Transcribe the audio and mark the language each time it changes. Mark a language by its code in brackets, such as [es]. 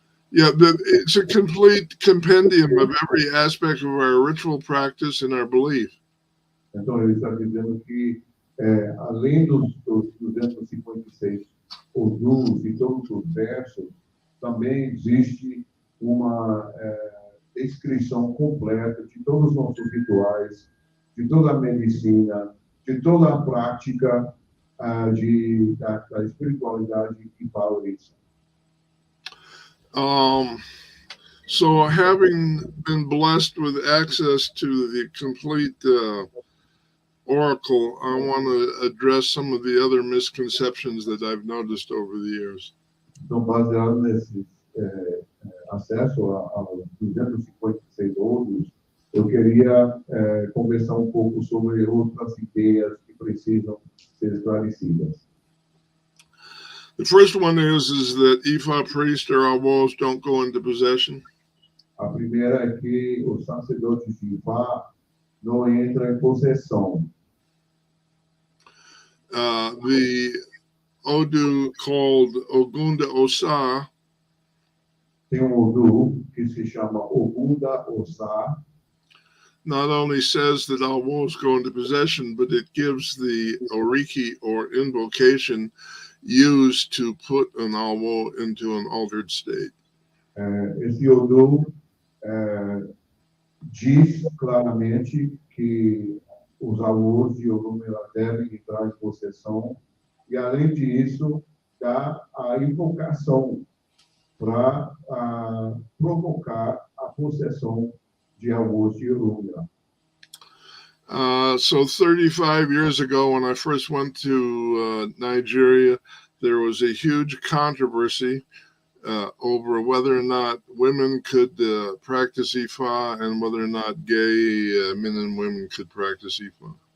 [en] Yeah, it's a complete compendium of every aspect of our ritual practice and our belief. [pt] Então, ele está dizendo que, além dos 256 odus e todos os versos, também existe uma descrição completa de todos os nossos rituais, de toda a medicina, de toda a prática da espiritualidade e Orissa. [en] So having been blessed with access to the complete oracle, I want to address some of the other misconceptions that I've noticed over the years. [pt] Então, baseado nesse acesso aos 256 odus, eu queria conversar um pouco sobre outras ideias que precisam ser esclarecidas. [en] The first one is that Ifá priests or awos don't go into possession. [pt] A primeira é que os sacerdotes de Ifá não entram em possessão. [en] The Odu called Ogunda Osa [pt] Tem Odu que se chama Ogunda Osa. [en] Not only says that awos go into possession, but it gives the oriki or invocation used to put an awo into an altered state. [pt] Esse Odu diz claramente que os awos de Olumela devem entrar em possessão e, além disso, dá a invocação para provocar a possessão de awos de Olumela. [en] So 35 years ago, when I first went to Nigeria, there was a huge controversy over whether or not women could practice Ifá and whether or not gay men and women could practice Ifá.